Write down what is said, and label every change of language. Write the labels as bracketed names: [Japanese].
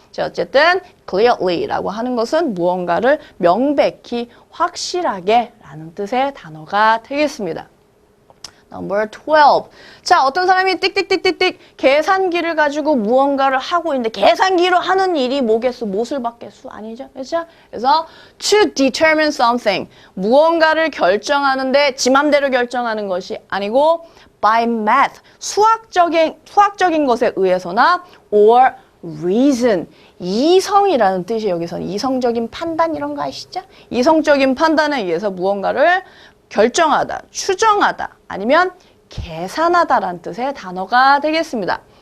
[Korean] 자, 어쨌든 clearly라고 하는 것은 무언가를 명백히, 확실하게 라는 뜻의 단어가 되겠습니다. [English] Number 12. [Korean] 자, 어떤 사람이 띡띡띡띡띡 계산기를 가지고 무언가를 하고 있는데 계산기로 하는 일이 뭐겠어? 못을 받겠어? 아니죠? 그렇죠? [English] 그래서 to determine something. [Korean] 무언가를 결정하는데 지 맘대로 결정하는 것이 아니고 by math. 수학적인 것에 의해서나 or reason. 이성이라는 뜻이 여기서는 이성적인 판단 이런 거 아시죠? 이성적인 판단에 의해서 무언가를 결정하다, 추정하다, 아니면 계산하다라는 뜻의 단어가 되겠습니다.